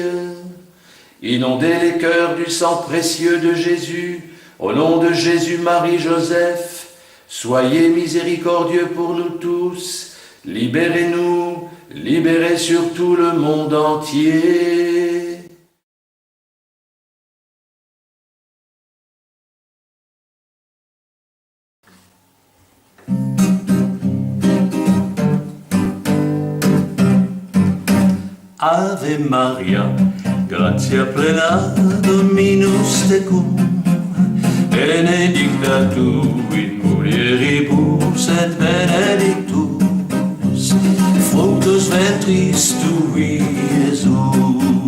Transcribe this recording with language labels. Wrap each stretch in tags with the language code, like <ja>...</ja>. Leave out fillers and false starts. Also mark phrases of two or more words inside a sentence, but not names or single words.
<fr>Inondez les cœurs du sang précieux de Jésus. Au nom de Jésus, Marie, Joseph, soyez miséricordieux pour nous tous. Libérez-nous, libérez surtout le monde entier.</fr> <la>Ave Maria, gratia plena, Dominus tecum, benedicta tu in mulieribus et benedictus fructus ventris tui, Iesus.</la>